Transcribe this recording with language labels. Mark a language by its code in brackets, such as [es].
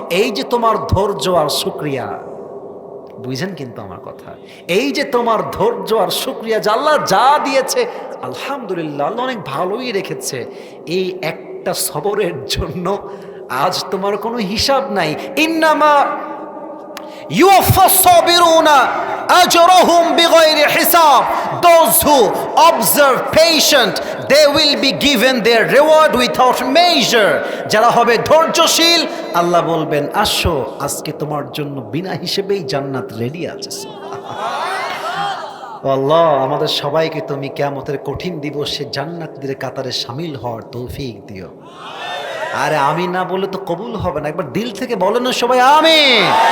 [bn] এই যে তোমার ধৈর্য আর শুকরিয়া, বুঝেন কিন্তু আমার কথা, এই যে তোমার ধৈর্য আর শুকরিয়া, যে আল্লাহ যা দিয়েছে আলহামদুলিল্লাহ আল্লাহ অনেক ভালোই রেখেছে, এই একটা সবরের জন্য আজ তোমার কোনো হিসাব নাই। [ar] ইন্নামা ইউওয়াফাস সাবিরুনা আজরাহুম বিগাইরি হিসাব, [en] those who observe patient they will be given their reward without measure। [bn] যারা হবে ধৈর্যশীল আল্লাহ বলবেন আসো আজকে তোমার জন্য বিনা হিসেবেই জান্নাত রেডি আছে। আল্লাহ আমাদের সবাইকে তুমি কিয়ামতের কঠিন দিবসে জান্নাতীদের কাতারে শামিল হওয়ার তৌফিক দিও। আরে আমি না বলে তো কবুল হবে না, একবার দিল থেকে বলেন না সবাই আমিন।